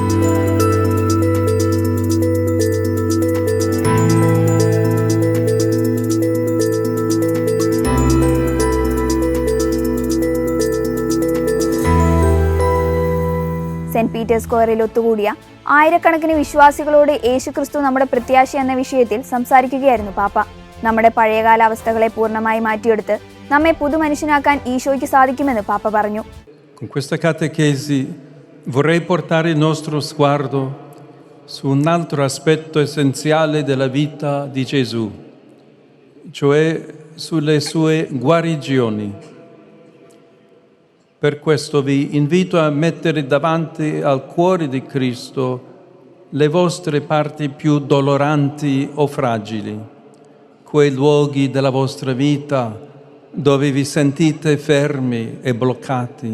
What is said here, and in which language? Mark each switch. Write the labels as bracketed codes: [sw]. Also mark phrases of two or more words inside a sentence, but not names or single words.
[ml] സെന്റ് പീറ്റേഴ്സ് സ്ക്വയറിൽ ഒത്തുകൂടിയ ആയിരക്കണക്കിന് വിശ്വാസികളോട് യേശുക്രിസ്തു നമ്മുടെ പ്രത്യാശ എന്ന വിഷയത്തിൽ സംസാരിക്കുകയായിരുന്നു പാപ്പ. നമ്മുടെ പഴയകാല അവസ്ഥകളെ പൂർണ്ണമായി മാറ്റിയെടുത്ത് നമ്മെ പുതുമനുഷ്യനാക്കാൻ ഈശോയ്ക്ക് സാധിക്കുമെന്ന് പാപ്പ പറഞ്ഞു. [it] Con questa catechesi vorrei portare il nostro sguardo su un altro aspetto essenziale della vita di Gesù, cioè sulle sue guarigioni. Per questo vi invito a mettere davanti al cuore di Cristo le vostre parti più doloranti o fragili, quei luoghi della vostra vita dove vi sentite fermi e bloccati.